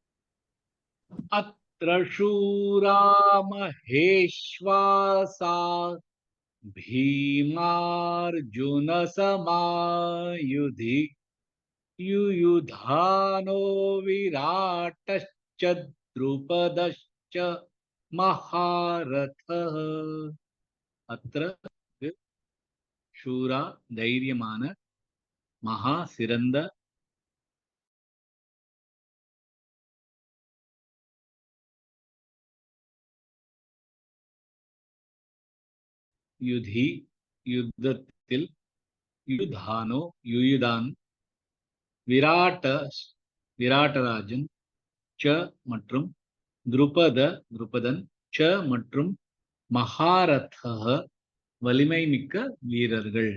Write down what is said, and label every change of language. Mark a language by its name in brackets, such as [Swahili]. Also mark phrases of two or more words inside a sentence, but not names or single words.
[Sanskrit] अत्र शूरा महेश्वासा भीमार्जुनसमायुधि युयुधानो विराटश्च द्रुपदश्च महारथः। अत्र शूरा [Tamil] தைரியமான மகா சிறந்த யுதி யுத்தத்தில் யுயுதானோ யுயுதான் விராட்டராஜன் ச மற்றும் துருபதன் ச மற்றும் மகாரதः வலிமை மிக்க வீரர்கள்.